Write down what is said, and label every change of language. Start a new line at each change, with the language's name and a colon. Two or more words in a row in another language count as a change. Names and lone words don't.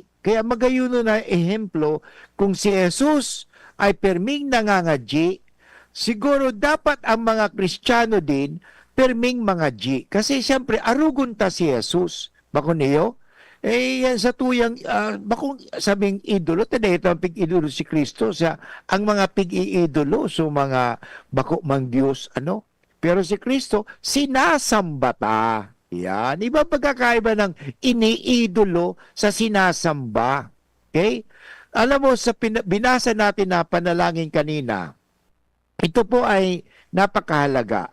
Bikol: Kaya magayuno na ehemplo, kung si Jesus ay perming nangangadji, siguro dapat ang mga Kristiyano din perming mga G. Kasi siyempre, arugon ta si Jesus. Bako niyo? Yan sa tuyang, bakong sabing idolo, tada ito ang pig-idolo si Kristo. Ang mga pig-iidolo, so mga bako mang Diyos, ano? Pero si Kristo, sinasamba ta. Yan.
Filipino: Iba pagkakaiba ng iniidolo sa sinasamba. Okay? Alam mo, sa binasa natin na panalangin kanina, ito po ay napakahalaga.